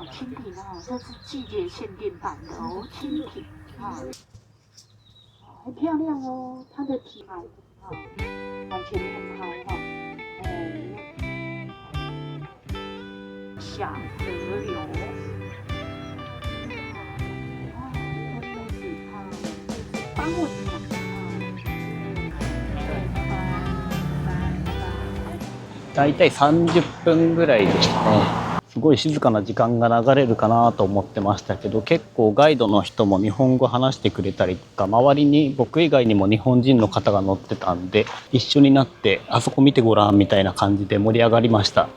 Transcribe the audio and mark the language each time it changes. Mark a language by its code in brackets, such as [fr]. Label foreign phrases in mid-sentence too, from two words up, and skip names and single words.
[zh] 蜻蜓哦，这是季节限定版的哦，蜻蜓啊，很漂亮哦，它的体态啊，完全很好哈，小河流，真的是帮我讲。 [ja] だいたい30分ぐらいでしたね。すごい静かな時間が流れるかなと思ってましたけど、結構ガイドの人も日本語話してくれたりとか、周りに僕以外にも日本人の方が乗ってたんで、一緒になってあそこ見てごらんみたいな感じで盛り上がりました。